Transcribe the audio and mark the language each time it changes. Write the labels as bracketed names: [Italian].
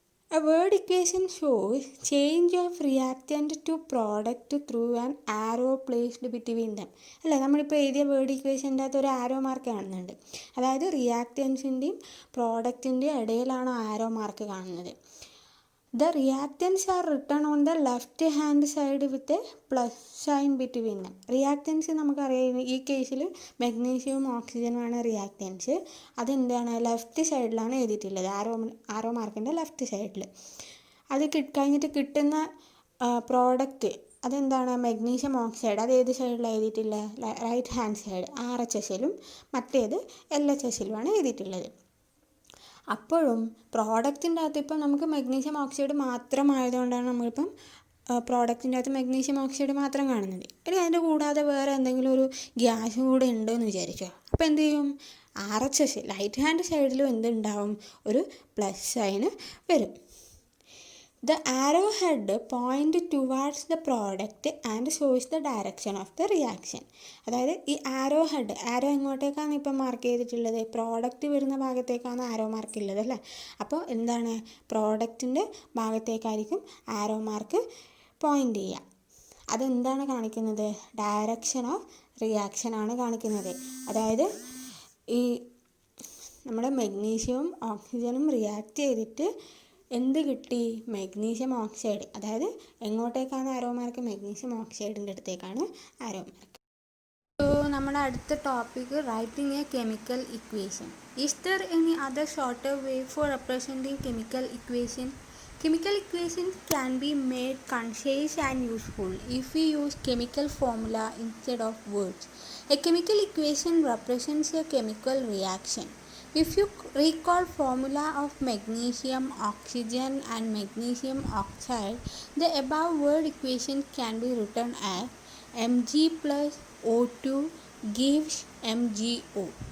[English] A word equation shows change of reactant to product through an arrow placed between them. [Malayalam] അല്ലേ, നമ്മളിപ്പോൾ എഴുതിയ word ഇക്വേഷൻ്റെ അകത്ത് ഒരു arrow mark കാണുന്നുണ്ട്. അതായത് റിയാക്റ്റൻസിൻ്റെയും പ്രോഡക്റ്റിൻ്റെയും ഇടയിലാണ് ആരോ മാർക്ക് കാണുന്നത്. [English] The reactants are written on the left hand side with a plus sign between them. [Malayalam] Reactance നമുക്കറിയാം, ഈ കേസിൽ മെഗ്നീഷ്യവും ഓക്സിജനുമാണ് റിയാക്റ്റൻസ്. അതെന്താണ്, ലെഫ്റ്റ് സൈഡിലാണ് എഴുതിയിട്ടുള്ളത്, ആരോ മാർക്കിൻ്റെ ലെഫ്റ്റ് സൈഡിൽ. അത് കഴിഞ്ഞിട്ട് കിട്ടുന്ന പ്രോഡക്റ്റ് അതെന്താണ്, മെഗ്നീഷ്യം ഓക്സൈഡ്. അത് ഏത് സൈഡിലാണ് എഴുതിയിട്ടുള്ളത്, റൈറ്റ് ഹാൻഡ് സൈഡ്, RHSലും മറ്റേത് LHSലുമാണ് എഴുതിയിട്ടുള്ളത്. അപ്പോഴും പ്രോഡക്റ്റിൻ്റെ അകത്ത് ഇപ്പം നമുക്ക് മെഗ്നീഷ്യം ഓക്സൈഡ് മാത്രമായതുകൊണ്ടാണ് നമ്മളിപ്പം പ്രോഡക്റ്റിൻ്റെ അകത്ത് മെഗ്നീഷ്യം ഓക്സൈഡ് മാത്രം കാണുന്നത്. ഇനി അതിൻ്റെ കൂടാതെ വേറെ എന്തെങ്കിലും ഒരു ഗ്യാസും കൂടെ ഉണ്ടെന്ന് വിചാരിച്ചോ. അപ്പോൾ എന്ത് ചെയ്യും, RHS റൈറ്റ് ഹാൻഡ് സൈഡിലും എന്തുണ്ടാവും, ഒരു പ്ലസ് സൈന് വരും. [English] The arrowhead point towards the product and shows the direction of the reaction. [Malayalam] അതായത് ഈ ആരോ എങ്ങോട്ടേക്കാണ് ഇപ്പം മാർക്ക് ചെയ്തിട്ടുള്ളത്, പ്രോഡക്റ്റ് വരുന്ന ഭാഗത്തേക്കാണ് ആരോ മാർക്ക് ഉള്ളത് അല്ലേ. അപ്പോൾ എന്താണ്, പ്രോഡക്റ്റിൻ്റെ ഭാഗത്തേക്കായിരിക്കും ആരോ മാർക്ക് പോയിൻ്റ് ചെയ്യുക. അതെന്താണ് കാണിക്കുന്നത്, [English] direction of reaction [Malayalam] ആണ് കാണിക്കുന്നത്. അതായത് ഈ നമ്മുടെ മെഗ്നീഷ്യവും ഓക്സിജനും റിയാക്ട് ചെയ്തിട്ട് എന്ത് കിട്ടി, മെഗ്നീഷ്യം ഓക്സൈഡ്. അതായത് എങ്ങോട്ടേക്കാണ് ആരോ മാർക്ക്, മെഗ്നീഷ്യം ഓക്സൈഡിൻ്റെ അടുത്തേക്കാണ് ആരോ മാർക്ക്. സോ നമ്മുടെ അടുത്ത topic [English] Writing a chemical equation. Is there any other shorter way for representing chemical equation? Chemical equations can be made concise and useful if we use chemical formula instead of words. A chemical equation represents a chemical reaction. If you recall formula of magnesium, oxygen and magnesium oxide, the above word equation can be written as Mg plus O2 gives MgO.